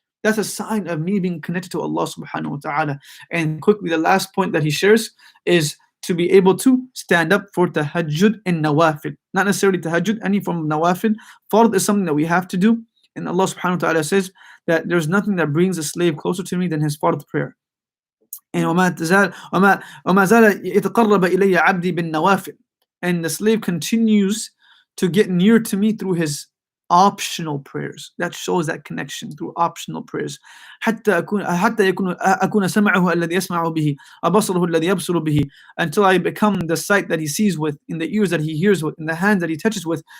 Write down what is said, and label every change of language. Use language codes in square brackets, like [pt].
[en] That's a sign of me being connected to Allah subhanahu wa ta'ala. And quickly, the last point that he shares is to be able to stand up for tahajjud and nawafil. Not necessarily tahajjud, any form of nawafil. Fard is something that we have to do. And Allah subhanahu wa ta'ala says that there's nothing that brings a slave closer to me than his fard prayer. [ar] And وَمَا زَالَ يَتَقَرَّبَ إِلَيَّ عَبْدِي بِالنَّوَافِلِ. [en] And the slave continues to get near to me through his optional prayers. That shows that connection through optional prayers. [ar] حتى أكون سمعه الذي يسمع به وبصره الذي يبصر به, [en] until I become the sight that he sees with, in the ears that he hears with, in the hands that he touches with.